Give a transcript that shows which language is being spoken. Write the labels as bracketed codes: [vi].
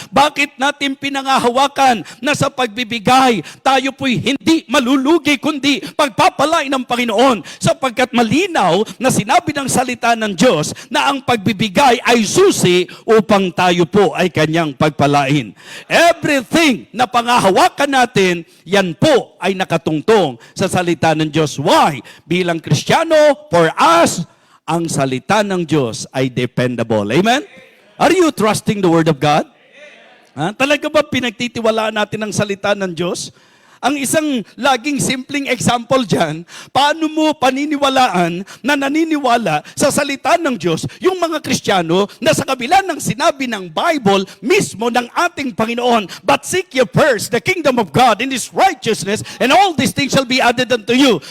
[tl] Bakit natin pinangahawakan na sa pagbibigay, tayo po'y hindi malulugi kundi pagpapalain ng Panginoon sapagkat malinaw na sinabi ng salita ng Diyos na ang pagbibigay ay susi upang tayo po ay kanyang pagpalain. Everything na pangahawakan natin, yan po ay nakatungtong sa salita ng Diyos. Why? Bilang Kristiyano, [en] for us, [tl] ang salita ng Diyos ay dependable. Amen? [en] Are you trusting the Word of God? [tl] Talaga ba pinagtitiwalaan natin ang salita ng Diyos? Ang isang laging simpleng example dyan, paano mo paniniwalaan na naniniwala sa salita ng Diyos yung mga Kristiyano na sa kabila ng sinabi ng Bible mismo ng ating Panginoon, [en] but seek ye first the kingdom of God and His righteousness, and all these things shall be added unto you.